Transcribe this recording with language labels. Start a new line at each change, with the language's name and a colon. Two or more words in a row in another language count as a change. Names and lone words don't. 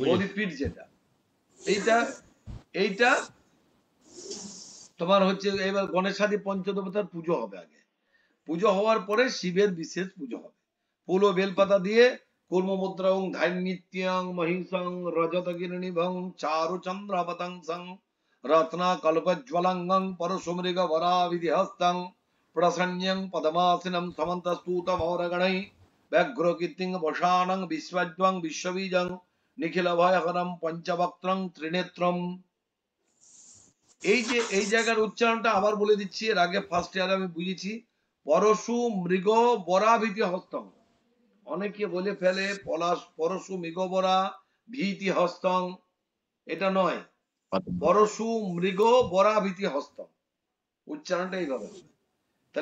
Bangla: গৌরী পীঠ যেটা, এইটা তোমার হচ্ছে। এবার গণেশাদি পঞ্চদেবতার পুজো হবে আগে, পুজো হওয়ার পরে শিবের বিশেষ পুজো হবে। ফুল ও বেলপাতা দিয়ে
Sanskrit: কুর্ম মুদ্রাং ধান্যিত্যং মহিষং রজতগিরিনিভং চারু চন্দ্রাবতংসং রত্না কল্পজ্জ্বলঙ্গং পরশুমৃগ বরাবিধিহস্তং প্রসন্ন্যং পদমাসিনম সমন্তস্তুতমৌরগণৈ ব্যাঘ্রকীর্তিং বসানং বিশ্বজ্বং বিশ্ববীজং নিখিল ভয়হরম পঞ্চবক্ত্রং ত্রিনেত্রম।
Bangla: এই জায়গার উচ্চারণটা আবার বলে দিচ্ছি, এর আগে
English: first year
Bangla: আমি বুঝেছি।
Sanskrit: পরশু মৃগ বরাভীতি হস্তং,
Bangla: অনেকে বলে ফেলে
Sanskrit: পরশু মৃগ বরা ভীতি হস্তং,
Bangla: এটা নয়,
Sanskrit: পরশু মৃগ বরাভীতি হস্তং,
Bangla: উচ্চারণটা এইভাবে হবে।